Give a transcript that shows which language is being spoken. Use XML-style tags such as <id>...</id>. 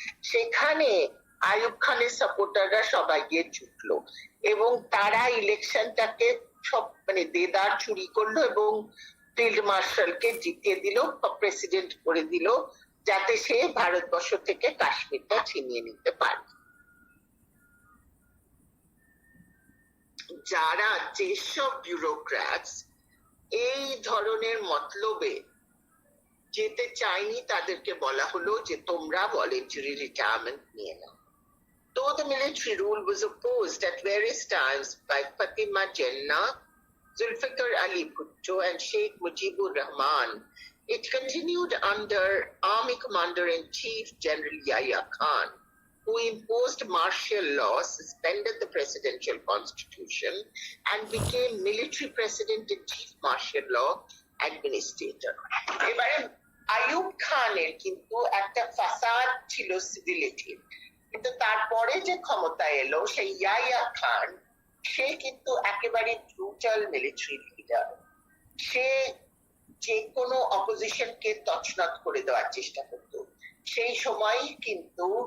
<bn>সেখানে আইয়ুব খানের সাপোর্টাররা সবাই গিয়ে জুটলো এবং তারা ইলেকশনটাকে সব দেদার চুরি করলো এবং ফিল্ড মার্শালকে জিতিয়ে দিল, প্রেসিডেন্ট করে দিল, যাতে সে ভারতবর্ষ থেকে কাশ্মীরটা ছিনিয়ে নিতে পারে। যারা যেসব ব্যুরোক্র্যাটস এই ধরনের মতলবে যেতে চায়নি, তাদেরকে বলা হলো যে তোমরা ভলেন্টারি রিটায়ারমেন্ট নিয়ে নাও।</bn> <en>Though the military rule was opposed at various times by Fatima Jinnah, Zulfikar Ali Bhutto and Sheikh Mujibur Rahman, it continued under Army Commander-in-Chief General Yahya Khan, who imposed martial law, suspended the presidential constitution, and became military president-in-chief martial law administrator.</en> <bn>এবারে আইয়ুব খানের কিন্তু একটা ফাসাদ ছিল সিভিলিটির, কিন্তু তারপরে যে ক্ষমতা এলো সেই ইয়াহিয়া খান, সে কিন্তু একেবারে ব্রুটাল মিলিটারি লিডার। সে যে কোনো অপোজিশনকে তছনছ করে দেওয়ার চেষ্টা করত। সেই সময় কিন্তু</bn>